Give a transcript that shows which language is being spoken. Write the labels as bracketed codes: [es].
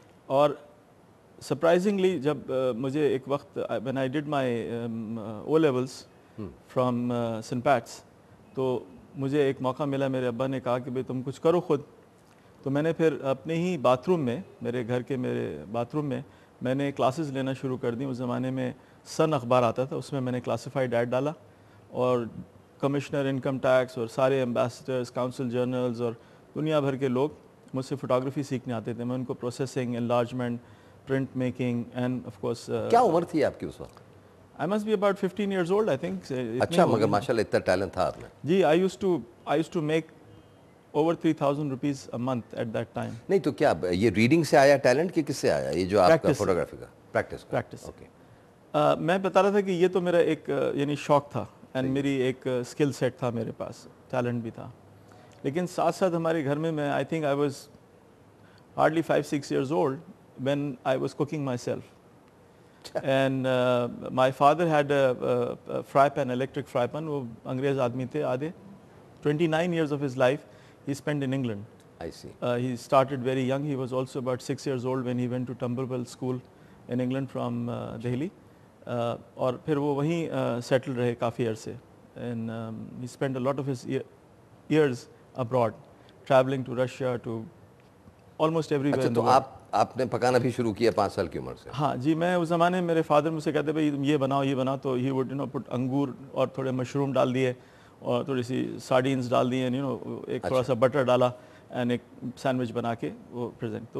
[ur] اور سرپرائزنگلی جب مجھے ایک وقت [en] when I did my O levels from St. [ur] Pat's, تو مجھے ایک موقع ملا, میرے ابا نے کہا کہ بھئی تم کچھ کرو خود. تو میں نے پھر اپنے ہی باتھ روم میں, میرے گھر کے میرے باتھ روم میں نے کلاسز لینا شروع کر دی. اس زمانے میں سن اخبار آتا تھا, اس میں نے کلاسیفائڈ ایڈ ڈالا اور کمشنر انکم ٹیکس اور سارے ایمبیسڈرز, کاؤنسل جرنلز اور دنیا بھر کے لوگ مجھ سے فوٹوگرافی سیکھنے آتے تھے. میں ان کو processing, enlargement, print making [en] And of course. [ur] کیا عمر تھی آپ کی اس وقت؟ [en] I must be about 15 years old, I think. [ur] اچھا, مگر ماشاءاللہ اتنا ٹیلنٹ تھا آپ میں. [en] جی, I used to make over 3,000 rupees a month at that time. [ur] نہیں تو کیا یہ ریڈنگ سے آیا ٹیلنٹ کہ کس سے آیا یہ جو آپ کا فوٹوگرافی کا پریکٹس؟ اوکے. میں بتا رہا تھا کہ یہ تو میرا ایک یعنی شوق تھا اینڈ میری ایک اسکل سیٹ تھا, میرے پاس ٹیلنٹ بھی تھا. لیکن ساتھ ساتھ ہمارے گھر میں [en] I think I was hardly 5-6 years old when I was cooking myself. And my father had a fry pan, electric fry pan. [ur] وہ انگریز آدمی تھے آدھے. [en] 29 years of his life he spent in England. I see. He started very young. He was also about 6 years old when he went to Tumberville School in England from Delhi. [ur] اور پھر وہ وہیں settle رہے کافی عرصے. [en] And he spent a lot of his years abroad, traveling to Russia, to almost everywhere in the world. [ur] تو آپ نے پکانا بھی شروع کیا 5 سال کی عمر سے؟ ہاں جی, میں اس زمانے میں میرے فادر مجھ سے کہتے بھائی یہ بناؤ, تو [en] ہی would put [ur] انگور اور تھوڑے مشروم ڈال دیے اور تھوڑی سی سارڈینز ڈال دیے, ایک تھوڑا سا بٹر ڈالا اینڈ ایک سینڈوچ بنا کے وہ پریزنٹ.